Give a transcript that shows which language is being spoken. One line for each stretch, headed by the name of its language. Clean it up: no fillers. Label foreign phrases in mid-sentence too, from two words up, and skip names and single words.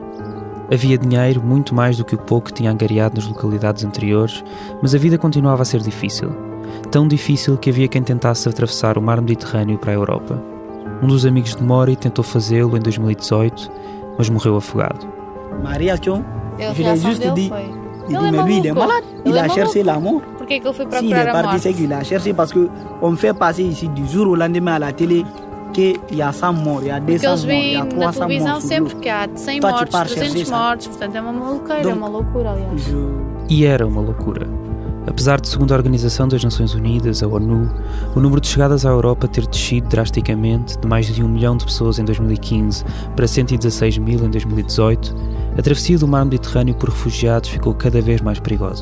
Portuguese: Havia dinheiro, muito mais do que o pouco que tinha angariado nas localidades anteriores, mas a vida continuava a ser difícil. Tão difícil que havia quem tentasse atravessar o mar Mediterrâneo para a Europa. Um dos amigos de Mori tentou fazê-lo em 2018, mas morreu afogado. Maria, a reação dele foi... Ele é
French: malade. Il a cherché l'amour.
Portuguese: Por que ele foi procurar a morte?
French: C'est qu'il a cherché parce que on fait passer ici du jour au lendemain à la télé qu'il y a 100 morts, il y a 200 morts, il y a 300 morts.
Portuguese: Na televisão sempre que há 100 mortes, 300 mortes, portanto é uma maluqueira, é uma loucura, aliás. E era uma loucura. Apesar de, segundo a Organização das Nações Unidas, a ONU, o número de chegadas à Europa ter descido drasticamente de mais de 1 milhão de pessoas em 2015 para 116 mil em 2018, a travessia do mar Mediterrâneo por refugiados ficou cada vez mais perigosa.